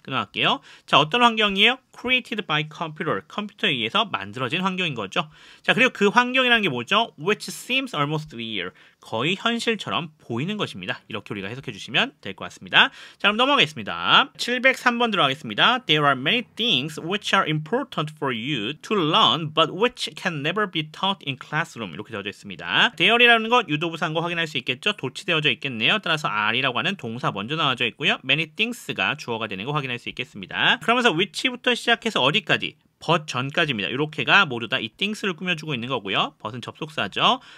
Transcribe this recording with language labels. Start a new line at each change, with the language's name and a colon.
Korean: 끊어갈게요. 자, 어떤 환경이에요?
English: Created by computer,
Korean: 컴퓨터에 의해서 만들어진 환경인 거죠. 자, 그리고 그 환경이라는 게 뭐죠?
English: Which seems almost real,
Korean: 거의 현실처럼 보이는 것입니다. 이렇게 우리가 해석해 주시면 될 것 같습니다. 자, 그럼 넘어가겠습니다. 703번 들어가겠습니다.
English: There are many things which are important for you to learn, but which can never be taught in classroom.
Korean: 이렇게 되어져 있습니다. There이라는 것 유도부사인 거 확인할 수 있겠죠? 도치되어져 있겠네요. 따라서 are이라고 하는 동사 먼저 나와져 있고요.
English: many things
Korean: 가 주어가 되는 거 확인할 수 있겠습니다. 그러면서 which부터 시작해서 어디까지? but 전까지입니다. 이렇게가 모두 다 이 things를 꾸며주고 있는 거고요. but은 접속사죠.